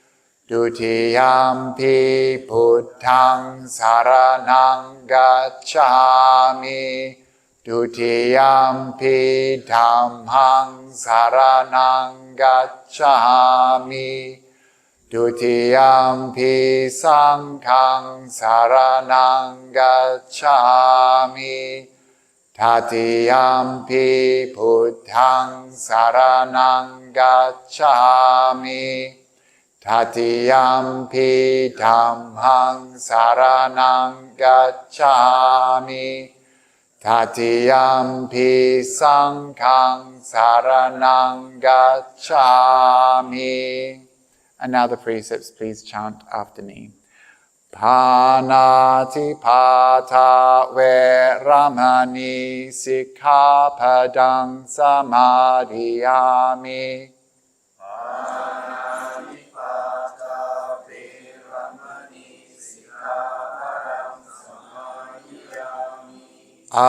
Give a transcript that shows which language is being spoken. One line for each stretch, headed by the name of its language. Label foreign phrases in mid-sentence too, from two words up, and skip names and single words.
Pali: Dutiyampi Buddhaṃ saranang gacchāmi, Dutiyampi Dhammang saranang gacchāmi, Dutiyampi Sanghang saranang gacchāmi, Tatiyampi Buddhaṃ saranang gacchāmi, Tatiyampi Dhammang saranang gacchāmi, Tatiyampi Sanghang saranang gacchāmi.
English: And now the precepts, please chant after me.
Pali: Panatipata veramani sikkhapadang samadhiyami. Panatipata veramani sikkhapadang samadhiyami.